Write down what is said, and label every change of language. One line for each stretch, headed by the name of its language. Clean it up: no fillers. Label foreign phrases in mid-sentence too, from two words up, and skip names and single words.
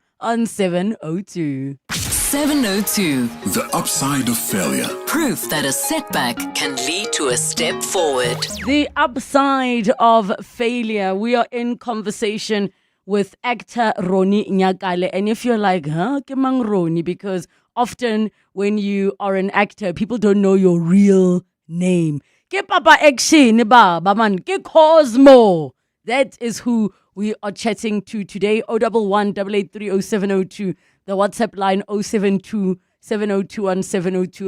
English: on 702. 702. The upside of failure. Proof that a setback can lead to a step forward. The upside of failure. We are in conversation with actor Roni Nyakale. And if you're like,
Tswana: ke mang Roni?
English: Because often when you are an actor, people don't know your real name.
Tswana: Ke Papa Action, baba man, ke Cosmo.
English: That is who we are chatting to today. 011 883 0702. The WhatsApp line 072 702 702.